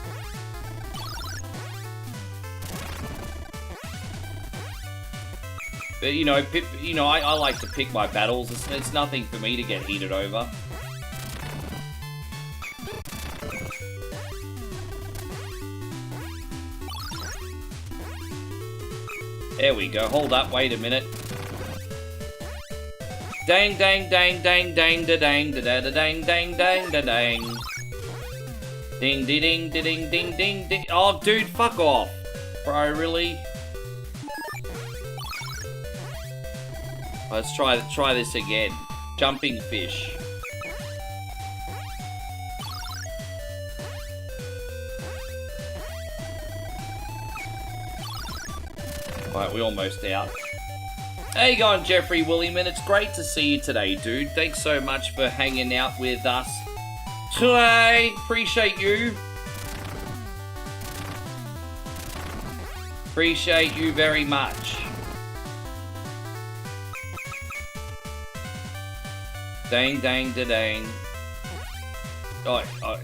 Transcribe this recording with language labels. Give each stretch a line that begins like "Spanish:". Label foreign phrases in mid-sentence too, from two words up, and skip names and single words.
English: But, you know, I like to pick my battles. It's nothing for me to get heated over. There we go. Hold up. Wait a minute. Dang, dang, dang, dang, dang, da dang, da da da dang, dang, dang, da dang. Ding, ding, ding, ding, ding, ding, ding. Oh, dude, fuck off. Bro, really? Let's try this again. Jumping fish. Right, we're almost out. How you going, Jeffrey Williamson? It's great to see you today, dude. Thanks so much for hanging out with us today. Appreciate you. Appreciate you very much. Dang, dang, da dang. Oh, okay.